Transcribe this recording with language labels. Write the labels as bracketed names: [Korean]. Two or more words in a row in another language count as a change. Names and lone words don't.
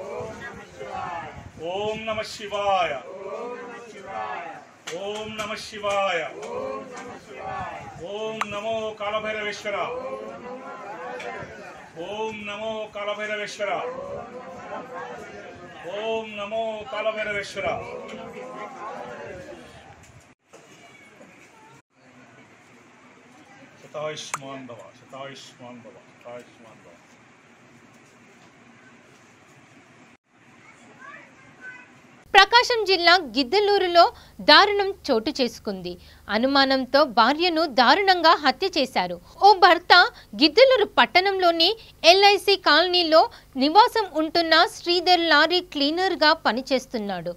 [Sanskrit] ओम नमः शिवाय ओम नमः शिवाय ओम नमो कालभैरवेश्वर ओम नमो कालभैरवेश्वर ओम नमो कालभैरवेश्वर शतायुष्मान भव शतायुष्मान भव शतायुष्मान भव। [Telugu] ప్రకాశం జిల్లా గిద్దలూరులో దారుణం చోటు చేసుకుంది. అనుమానంతో భార్యను దారుణంగా హత్య చేశారు. ఓ భర్త గిద్దలూరు పట్టణంలోని ఎల్ఐసి కాలనీలో నివాసం ఉంటున్న శ్రీధర్ లారీ క్లీనర్గా పనిచేస్తున్నాడు.